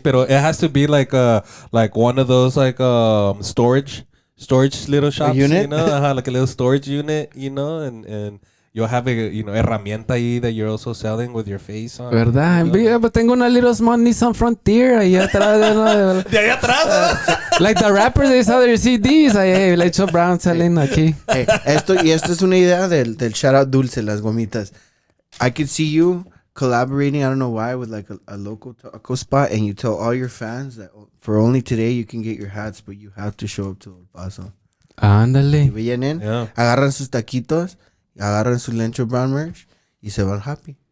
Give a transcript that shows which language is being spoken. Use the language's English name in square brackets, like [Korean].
[English] Pero it has to be like one of those like storage little shops, unit? You know, like a little storage unit, you know, and you'll have a, you know, herramienta ahí that you're also selling with your face on. ¿Verdad? You know? But [Spanish] tengo una [English] little small Nissan Frontier [Spanish] ahí atrás. De ahí atrás. [English] Like the rappers, they sell their CDs. Hey, LENCHO BROWN selling [Spanish] aquí. Hey, esto es una idea del shoutout dulce, las gomitas. [English] I could see you collaborating, I don't know why, with like a local taco spot, and you tell all your fans that for only today you can get your hats, but you have to show up to El Paso. [Spanish] Ándale. Y vienen, agarran sus taquitos, agarran su LENCHO BROWN merch y se van happy.